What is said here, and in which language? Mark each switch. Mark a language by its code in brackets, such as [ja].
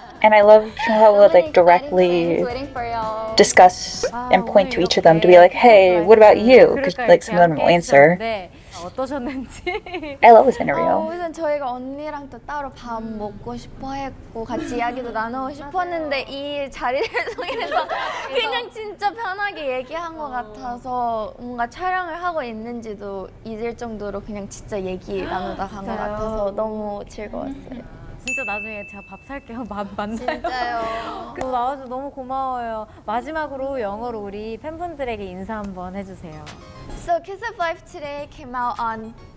[en] And I love how would like directly discuss and point to each of them to be like, hey, what about you? Because like some of them will answer. [ko] 어떠셨는지. [en] I love this interview. [ko] 우선 저희가 언니랑 또 따로 밥 먹고 싶어 했고 같이 이야기도 나누고 싶었는데 이 자리를 통해서 그냥 진짜 편하게 얘기한 것 같아서 뭔가 촬영을 하고 있는지도 잊을 정도로 그냥 진짜 얘기 나누다 간 것 같아서 너무 즐거웠어요. 진짜 나중에 제가 밥 살게요. 만나요. 진짜요. 나와서 너무 고마워요. 마지막으로 영어로 우리 팬분들에게 인사 한번 해주세요. [en] So Kiss of Life today came out on